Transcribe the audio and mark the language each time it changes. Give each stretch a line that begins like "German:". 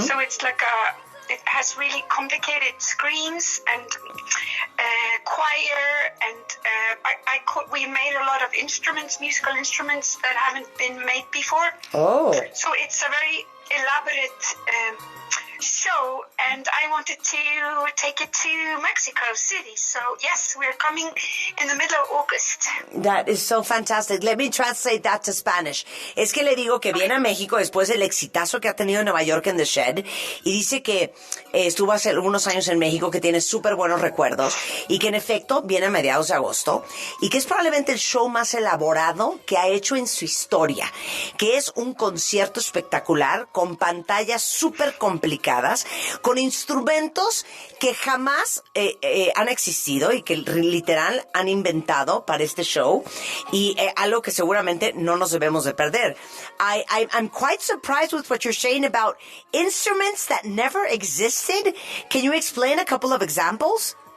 English: So it's like it has really complicated screens and choir, and we made a lot of musical instruments that haven't been made before. Oh. So it's a very elaborate show, and I wanted to take it to Mexico City. So yes, we're coming in the middle of August. That is so fantastic. Let me translate that to Spanish.
Spanish: Es que le digo que viene a México después del exitazo que ha tenido en Nueva York en The Shed, y dice que estuvo hace algunos años en México, que tiene súper buenos recuerdos, y que en efecto viene a mediados de agosto, y que es probablemente el show más elaborado que ha hecho en su historia, que es un concierto espectacular con pantallas súper complicadas, con instrumentos que jamás han existido y que literal han inventado para este show, y algo que seguramente no nos debemos de perder.
English: I'm quite surprised with what you're saying about instruments that never existed. Can you explain a couple of examples?